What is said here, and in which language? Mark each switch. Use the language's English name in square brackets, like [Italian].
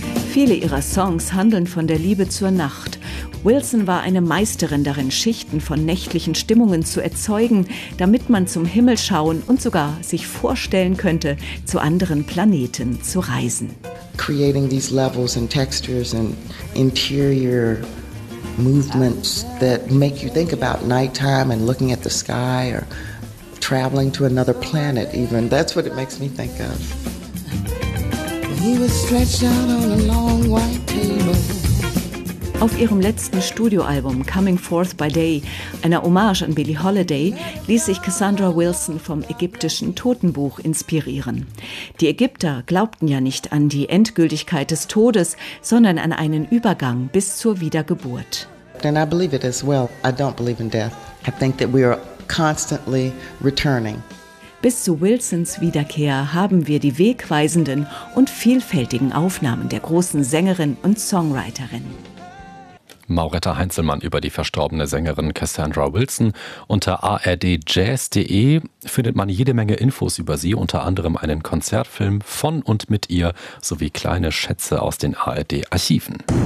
[German] Viele ihrer Songs handeln von der Liebe zur Nacht. Wilson war eine Meisterin darin, Schichten von nächtlichen Stimmungen zu erzeugen, damit man zum Himmel schauen und sogar sich vorstellen könnte, zu anderen Planeten zu reisen. [English] Creating these levels and textures and interior movements that make you think about nighttime and looking at the sky or traveling to another planet even. That's what it makes me think of. He was stretched out on a long white table. [German] Auf ihrem letzten Studioalbum Coming Forth by Day, einer Hommage an Billie Holiday, ließ sich Cassandra Wilson vom ägyptischen Totenbuch inspirieren. Die Ägypter glaubten ja nicht an die Endgültigkeit des Todes, sondern an einen Übergang bis zur Wiedergeburt. [English] And I believe it as well. I don't believe in death. I think that we are constantly returning. [German] Bis zu Wilsons Wiederkehr haben wir die wegweisenden und vielfältigen Aufnahmen der großen Sängerin und Songwriterin. Mauretta Heinzelmann über die verstorbene Sängerin Cassandra Wilson. Unter ardjazz.de findet man jede Menge Infos über sie, unter anderem einen Konzertfilm von und mit ihr sowie kleine Schätze aus den ARD-Archiven.